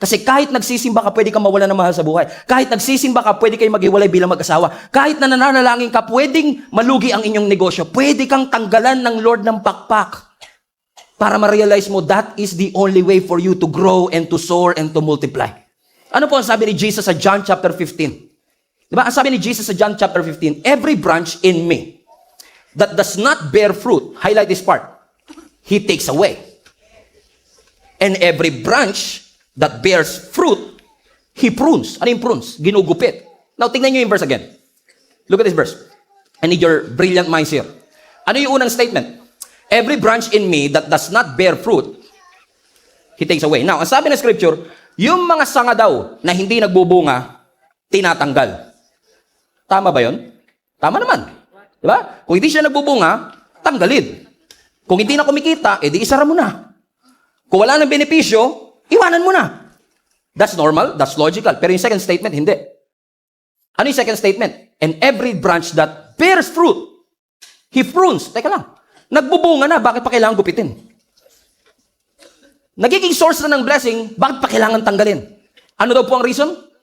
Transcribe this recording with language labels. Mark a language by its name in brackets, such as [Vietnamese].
[Filipino] Kasi kahit nagsisimba ka, pwede kang mawalan ng mahal sa buhay. Kahit nagsisimba ka, pwede kayong maghiwalay bilang mag-asawa. Kahit na nananalangin ka, pwedeng malugi ang inyong negosyo. Pwede kang tanggalan ng Lord ng pakpak. Para ma-realize mo, [English] that is the only way for you to grow and to soar and to multiply. [Filipino] Ano po ang sabi ni Jesus sa John chapter 15? Diba? Ang sabi ni Jesus sa John chapter 15, [English] every branch in me that does not bear fruit, highlight this part, He takes away. And every branch that bears fruit, He prunes. [Filipino] Ano yung prunes? Ginugupit. [English] Now, [Filipino] tingnan nyo yung [English] verse again. Look at this verse. I need your brilliant minds here. [Filipino] Ano yung unang statement? [English] Every branch in me that does not bear fruit, He takes away. [Filipino] Now, ang sabi ng scripture, yung mga sanga daw na hindi nagbubunga, tinatanggal. Tama ba yun? Tama naman. Diba? Kung hindi siya nagbubunga, tanggalin. Kung hindi na kumikita, edi isara mo na. Kung wala ng benepisyo, iwanan mo na. [English] That's normal, that's logical. [Filipino] Pero yung second statement, hindi. Ano yung second statement? [English] And every branch that bears fruit, He prunes. [Filipino] Teka lang. Nagbubunga na, bakit pa kailangan gupitin? Nagiging source na ng blessing, bakit pa kailangan tanggalin? Ano daw po ang reason?